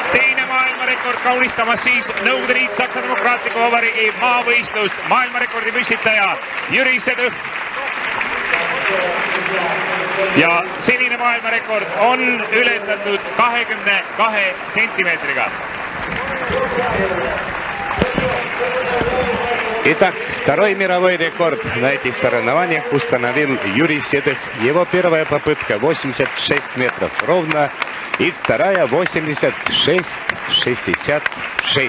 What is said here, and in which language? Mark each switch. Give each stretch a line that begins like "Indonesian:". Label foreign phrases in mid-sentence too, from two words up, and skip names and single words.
Estonian: Teine maailmarekord kaunistamas siis Nõukogude Liit Saksa Demokraatliku Vabariigi maavõistlust. Maailmarekordi püstitaja Jurise Tõh. Ja senine maailmarekord on ületatud 22 sentimeetriga.
Russian: Итак, второй мировой рекорд на этих соревнованиях установил Юрий Седых. Его первая попытка 86 метров ровно и вторая 86-66.